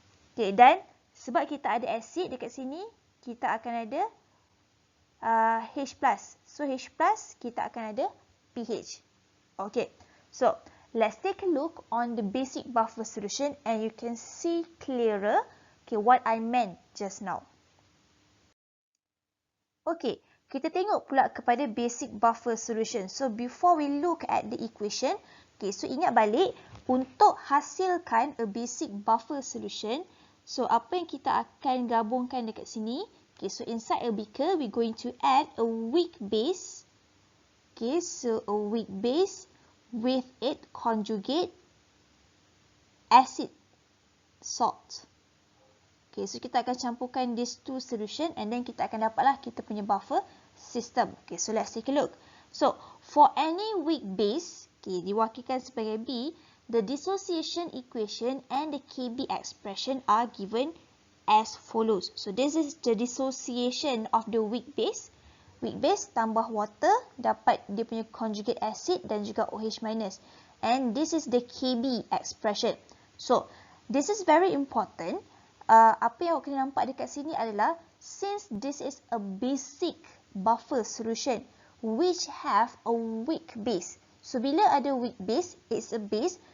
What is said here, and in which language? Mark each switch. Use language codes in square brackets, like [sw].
[ms] Okay, dan sebab kita ada acid dekat sini, kita akan ada H+. So, H+, kita akan ada pH. [en] Okay, so let's take a look on the basic buffer solution and you can see clearer, okay, what I meant just now. [ms] Okay, kita tengok pula kepada basic buffer solution. [en] So, before we look at the equation, okay, so [ms] ingat balik, untuk hasilkan [en] a basic buffer solution, so [ms] apa yang kita akan gabungkan dekat sini? [en] Okay, so inside a beaker, we're going to add a weak base. Okay, so a weak base with it conjugate acid salt. Okay, so [ms] kita akan campurkan [en] these two solution and then [ms] kita akan dapatlah kita punya [en] buffer system. Okay, so let's take a look. So, for any weak base, okay, [ms] diwakilkan sebagai B, [en] the dissociation equation and the Kb expression are given as follows. So, this is the dissociation of the weak base. [ms] Weak base tambah water dapat dia punya conjugate acid dan juga OH-. [en] And this is the Kb expression. So, this is very important. [ms] Apa yang awak kena nampak dekat sini adalah, [en] since this is a basic buffer solution which have a weak base. So, [ms] bila ada [en] weak base, it's a base.